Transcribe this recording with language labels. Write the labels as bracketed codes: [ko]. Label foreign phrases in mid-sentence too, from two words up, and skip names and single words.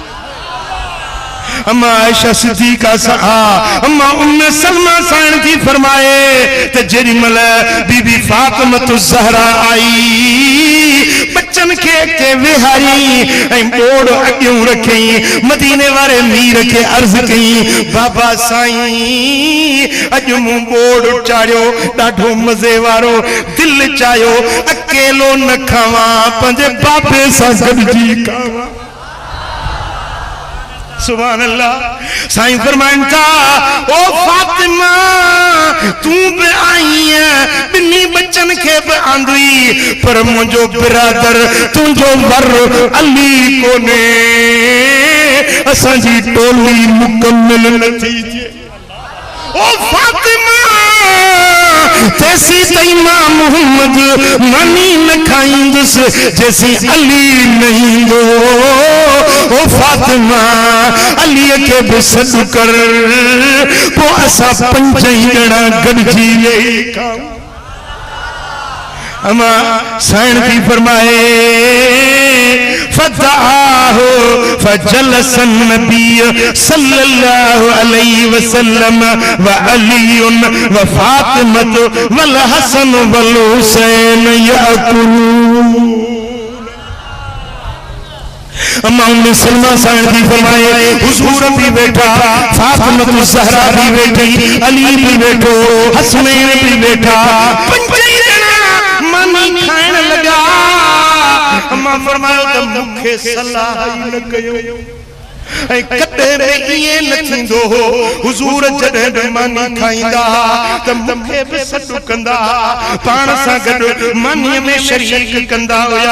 [sd] अम्मा आयशा सिद्दीका सहा अम्मा उम्मे सलमा साण जी फरमाए त जेडी मल बीबी फातिमा ज़हरा आई, बच्चन के विहारी ऐं बोड़ अॻियों रखई, मदीने वारे मीर के अर्ज कई बाबा साईं अॼु मूं बोड़ चाढ़ियो ॾाढो मज़े वारो, दिल चायो अकेलो न खावां, पंहिंजे बाबे सां गॾिजी खावां। [ar] سبحان الله. [sd] साईं फरमाइन था ओ फातिमा तू भी आई है, बिन्नी बच्चन के भी आंदी, पर मुझो बिरादर तुझो वर अली कोने, असां जी टोली मुकम्मल न थी। ओ फातिमा तैसी तई मां मोहम्मद मानी न खाईंदुस, जैसी अली नहीं दो। ओ फातिमा अली के भी सॾु कर, पो असां पंज ॼणा गॾिजी वेही खाऊं। अमा साइण थी फरमाए [ar] فدعاه فجلس النبي صلى الله عليه وسلم وعلي وفاطمة والحسن والحسين يأكلون. [sd] अम्मा उम्मे सलमा साइण थी फरमाए हुजूर भी बैठा, फातिमा ज़हरा भी बैठी, अली भी बैठो, हसनैन भी बैठा, पंजई मानी खाइण लगा। अम्मा फरमायो त मूंखे सलाह न कयो, ऐं कॾहिं बि ईअं न थींदो हो हुजूर जॾहिं बि मानी खाईंदा त मूंखे बि सॾु कंदा, पाण सां गॾु मानीअ में शरीक कंदा हुया।